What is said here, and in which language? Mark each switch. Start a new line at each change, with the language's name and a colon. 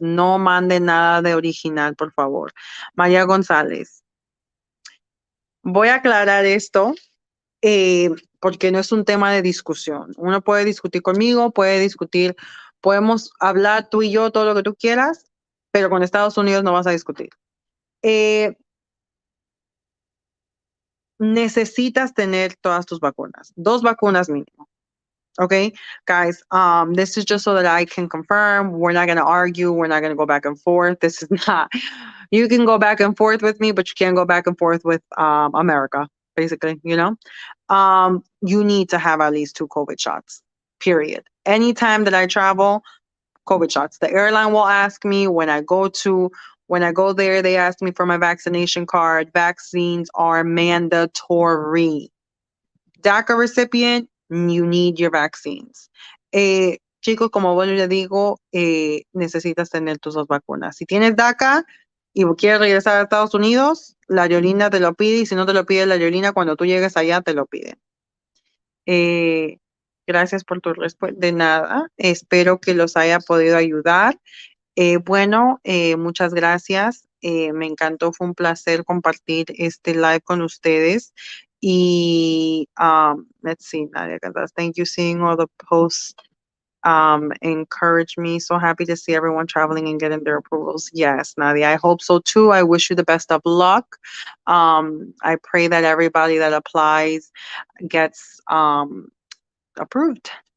Spanish: No manden nada de original, por favor. María González, voy a aclarar esto eh, porque no es un tema de discusión. Uno puede discutir conmigo, puede discutir, podemos hablar tú y yo todo lo que tú quieras, pero con Estados Unidos no vas a discutir. Eh, Necesitas tener todas tus vacunas, 2 vacunas mínimo.
English: Okay, guys, this is just so that I can confirm. We're not going to argue. We're not going to go back and forth. This is not, you can go back and forth with me, but you can't go back and forth with America, basically, you know? You need to have at least 2 COVID shots, period. Anytime that I travel, COVID shots. The airline will ask me when I go there, they ask me for my vaccination card. Vaccines are mandatory. DACA recipient, you need your vaccines.
Spanish: Chicos, como bueno le digo, necesitas tener tus 2 vacunas. Si tienes DACA y quieres regresar a Estados Unidos, la aerolínea te lo pide y si no te lo pide la aerolínea, cuando tú llegues allá te lo piden. Eh, Gracias por tu respuesta. De nada, espero que los haya podido ayudar. Bueno, muchas gracias. Me encantó, fue un placer compartir este live con ustedes.
English: Y let's see, Nadia, thank you. Seeing all the posts encourage me. So happy to see everyone traveling and getting their approvals. Yes, Nadia, I hope so too. I wish you the best of luck. I pray that everybody that applies gets approved.